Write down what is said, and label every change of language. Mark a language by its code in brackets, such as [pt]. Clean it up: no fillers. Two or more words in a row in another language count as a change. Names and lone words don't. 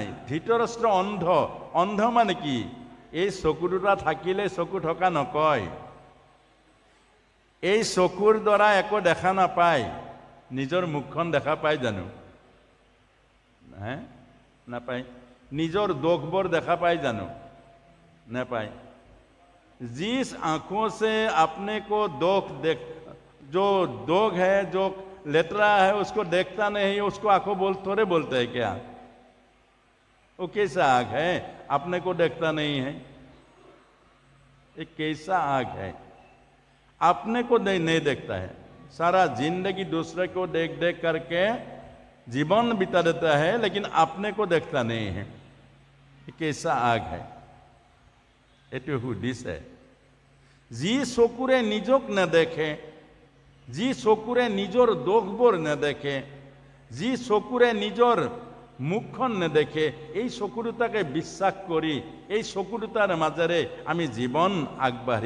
[as] ধৃতৰাষ্ট্ৰ অন্ধ। অন্ধ মানে কি? এই চকু দুটা থাকিলে চকু থকা নকয়। এই চকুৰ দ্বাৰা একো দেখা নাপায়। নিজৰ মুখখন দেখা পায় জানো? নাপায়। নিজৰ দোষবোৰ দেখা পায় জানো? नापाए। [hi] जिस आंखों से अपने को जो दोग है, जो लेतरा है, उसको देखता नहीं, उसको आंखों थोड़े बोलते हैं क्या? वो कैसा आँख है? अपने को देखता नहीं है। एक कैसा आँख है? अपने को नहीं देखता है। सारा जिंदगी दूसरे को देख देख करके जीवन बिता देता है लेकिन अपने को देखता नहीं है। कैसा आग है [as] এইটো সুধিছে। যি চকুৰে নিজক নেদেখে, যি চকুৰে নিজৰ দোষবোৰ নেদেখে, যি চকুৰে নিজৰ মুখখন নেদেখে, এই চকু দুটাকে বিশ্বাস কৰি এই চকু দুটাৰ মাজেৰে আমি জীৱন আগবাঢ়িম।